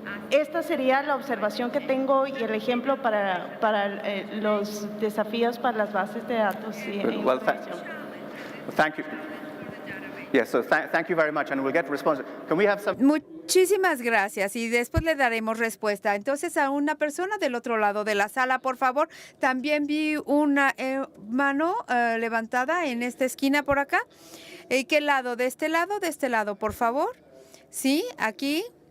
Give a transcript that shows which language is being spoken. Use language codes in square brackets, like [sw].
[es] Esta sería la observación que tengo y el ejemplo para los desafíos para las bases de datos y información. [en] Thank you. Yes, so thank you very much, and we'll get response. Can we have some? [es] Muchísimas gracias y después le daremos respuesta. Entonces, a una persona del otro lado de la sala, por favor. También vi una mano levantada en esta esquina por acá. ¿Qué lado? ¿De este lado? De este lado, por favor. Sí, aquí.